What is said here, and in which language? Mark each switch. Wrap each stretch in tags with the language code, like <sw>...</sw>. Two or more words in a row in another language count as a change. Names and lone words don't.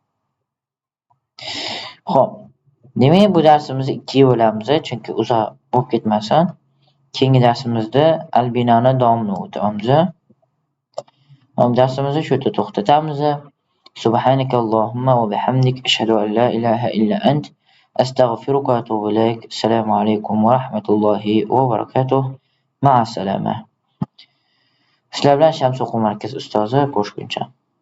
<uz>Xo'p. Demak, bu darsimizni 2 bo'lamiz, chunki uzoq bo'lib ketmasin. Keyingi darsimizda al-binoni davomini o'tamiz. Darsimizni shu yerda to'xtatamiz.</uz> <ar>سبحانك اللهم وبحمدك أشهد أن لا إله إلا أنت أستغفرك وأتوب إليك. السلام عليكم ورحمة الله وبركاته. مع السلامة.</ar> <uz>Sizlar bilan Shams o'quv markazi ustozi ko'rishguncha.</uz>